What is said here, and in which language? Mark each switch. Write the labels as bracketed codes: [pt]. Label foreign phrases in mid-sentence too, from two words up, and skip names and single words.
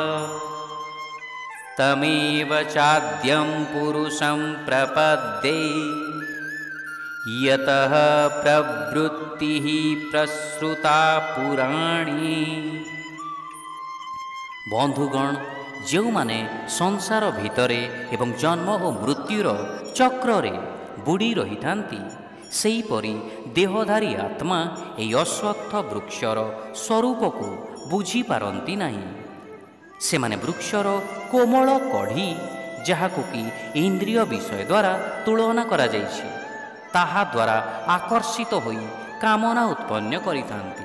[sa] तमेव चाद्यं पुरुषं प्रपद्ये, यतः प्रवृत्तिः प्रसृता पुराणी। [hi] बंधुगण, [or] ଯେଉଁମାନେ ସଂସାର ଭିତରେ ଏବଂ ଜନ୍ମ ଓ ମୃତ୍ୟୁର ଚକ୍ରରେ ବୁଡ଼ି ରହିଥାନ୍ତି, ସେହିପରି ଦେହଧାରୀ ଆତ୍ମା ଏହି ଅଶ୍ୱତ୍ଥ ବୃକ୍ଷର ସ୍ୱରୂପକୁ ବୁଝିପାରନ୍ତି ନାହିଁ। ସେମାନେ ବୃକ୍ଷର କୋମଳ କଢ଼ି, ଯାହାକୁ କି ଇନ୍ଦ୍ରିୟ ବିଷୟ ଦ୍ୱାରା ତୁଳନା କରାଯାଇଛି, ତାହା ଦ୍ୱାରା ଆକର୍ଷିତ ହୋଇ କାମନା ଉତ୍ପନ୍ନ କରିଥାନ୍ତି।